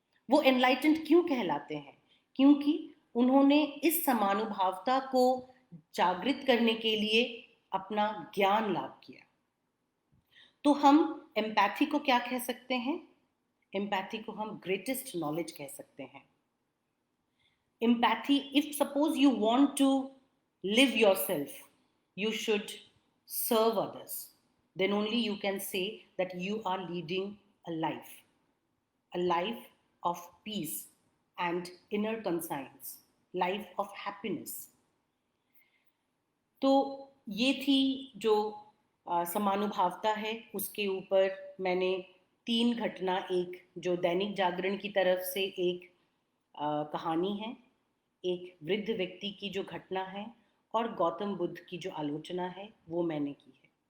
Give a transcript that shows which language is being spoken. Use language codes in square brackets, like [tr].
[hi] वो एनलाइटेंड क्यों कहलाते हैं? क्योंकि उन्होंने इस समानुभावता को जागृत करने के लिए अपना ज्ञान लाभ किया। तो हम एम्पैथी को क्या कह सकते हैं? एम्पैथी को हम [en] greatest knowledge [hi] कह सकते हैं। [en] Empathy, if suppose you want to live yourself, you should serve others, then only you can say that you are leading a life of peace and inner conscience, life of happiness. [hi] तो ये थी जो समानुभावता है, उसके ऊपर मैंने 3 घटना, एक जो दैनिक जागरण की तरफ से एक कहानी है, एक वृद्ध व्यक्ति की जो घटना है और गौतम बुद्ध की जो आलोचना है वो मैंने की है।